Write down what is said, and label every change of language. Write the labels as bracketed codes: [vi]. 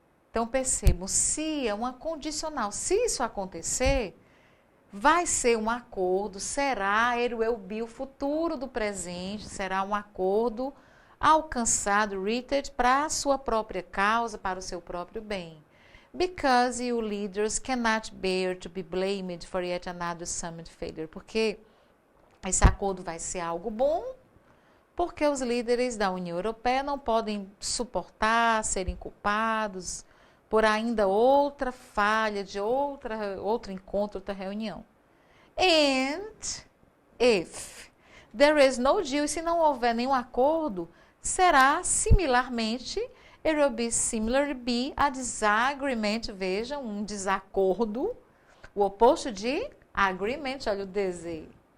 [pt] Então, percebam, se é uma condicional. Se isso acontecer, vai ser um acordo, será, [en] it will be, [pt] o futuro do presente, será um acordo alcançado, reached, para a sua própria causa, para o seu próprio bem. [en] Because you leaders cannot bear to be blamed for yet another summit failure. [pt] Porque esse acordo vai ser algo bom, porque os líderes da União Europeia não podem suportar serem culpados por ainda outra falha de outro encontro, outra reunião. [en] And if there is no deal, [pt] se não houver nenhum acordo, será similarmente, [en] it will be similar be a disagreement, [pt] vejam, um desacordo, o oposto de agreement, olha o desejo,